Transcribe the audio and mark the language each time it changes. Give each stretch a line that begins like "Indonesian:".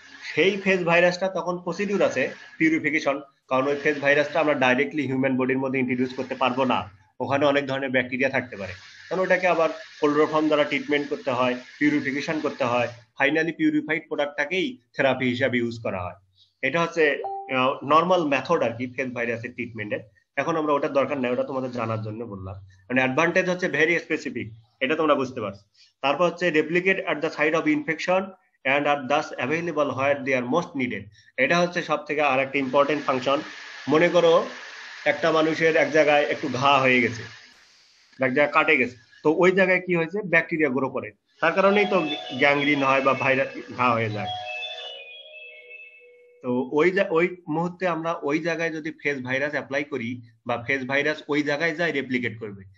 Bangla: সেই ফেজ ভাইরাসটা তখন প্রসিডিউর আছে পিউরিফিকেশন, কারণ ওই ফেজ ভাইরাসটা আমরা ডাইরেক্টলি হিউম্যান বডির মধ্যে ইন্ট্রোডিউস করতে পারবো না, ওখানে অনেক ধরনের ব্যাকটেরিয়া থাকতে পারে, কারণ ওটাকে আবার ক্লোরোফর্ম দ্বারা ট্রিটমেন্ট করতে হয়, পিউরিফিকেশন করতে হয়, ফাইনালি পিউরিফাইড প্রোডাক্টটাকেই থেরাপি হিসাবে ইউজ করা হয়। এটা হচ্ছে নর্মাল মেথড আর কি ফেজ ভাইরাসের ট্রিটমেন্টের। এখন আমরা ওটার দরকার নাই, ওটা তোমাদের জানার জন্য বললাম। মানে অ্যাডভান্টেজ হচ্ছে ভেরি স্পেসিফিক, এটা তোমরা বুঝতে পারছো। তারপর হচ্ছে
English: Replicate at the site of infection and are thus available where they are most needed।
Bangla: এটা হচ্ছে সব থেকে আর একটা ইম্পর্টেন্ট ফাংশন। মনে করো একটা মানুষের এক জায়গায় একটু ঘা হয়ে গেছে, এক জায়গায় কাটে গেছে, তো ওই জায়গায় কি হয়েছে, ব্যাকটেরিয়া গ্রো করে, তার কারণেই তো গ্যাংগ্রিন হয় বা ভাইরাস ঘা হয়ে যায়। তো ওই মুহূর্তে আমরা ওই জায়গায় যদি ফেজ ভাইরাস অ্যাপ্লাই করি বা ফেজ ভাইরাস ওই জায়গায় যায় রেপ্লিকেট করবে।